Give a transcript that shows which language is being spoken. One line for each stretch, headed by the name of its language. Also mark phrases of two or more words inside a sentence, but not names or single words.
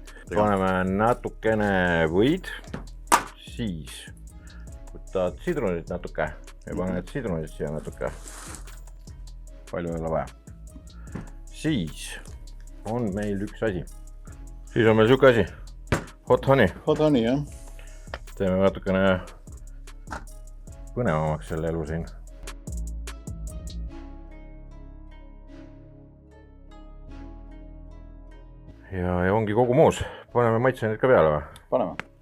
Estonian: Paneme natukene võid. Siis võtad sidrunit natuke ja paned sidrunit siia natuke. Palju ei ole vaja. Siis on meil üks asi. Siis on meil siuke asi.
English: Hot honey. Hot honey,
Estonian: jah. Teeme natukene põnevamaks selle elu siin. Ja ongi kogu moos. Paneme maitsenid ka peale või? Paneme.